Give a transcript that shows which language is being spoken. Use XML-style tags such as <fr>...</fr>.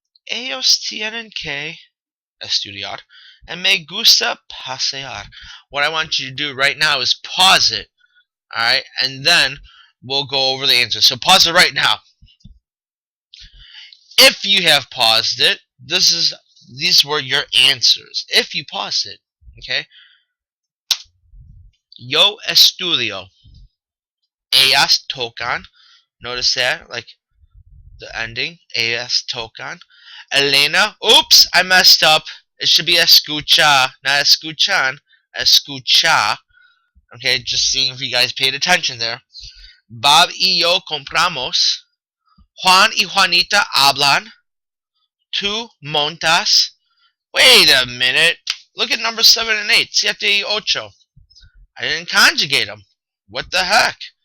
<es>Ellos tienen que estudiar. And me gusta pasear.</es> <en>What I want you to do right now is pause it. Alright? And then we'll go over the answer. So pause it right now. If you have paused it, these were your answers. If you paused it. Okay?</en> <es>Yo estudio. Ellas tocan.</es> <en>Notice that? Like, the ending, AS tocan. Elena, oops, I messed up. It should be escucha, not escuchan, escucha. Okay, just seeing if you guys paid attention there.</en> <es>Bob y yo compramos. Juan y Juanita hablan. Tú montas.</es> <en>Wait a minute. Look at number 7 and 8.</en> <es>Siete y ocho.</es> <en>I didn't conjugate them. What the heck?</en>